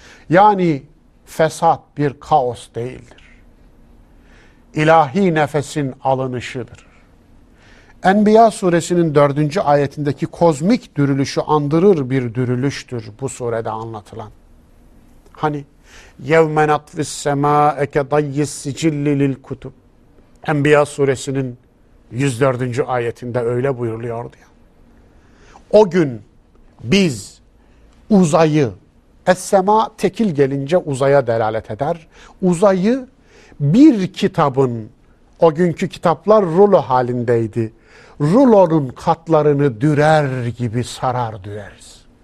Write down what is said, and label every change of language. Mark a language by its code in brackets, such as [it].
[tr] Yani fesat bir kaos değildir. İlahi nefesin alınışıdır. Enbiya suresinin 4. ayetindeki kozmik dürülüşü andırır bir dürülüştür bu surede anlatılan. Hani [ar] يَوْمَ نَطْفِ السَّمَاءَ كَدَيِّ السِّجِلِّ لِلْكُتُبِ [tr] Enbiya suresinin 104. ayetinde öyle buyuruluyordu ya. O gün biz uzayı, essema tekil gelince uzaya delalet eder, uzayı bir kitabın, o günkü kitaplar rulo halindeydi, rulonun katlarını dürer gibi sarar düreriz.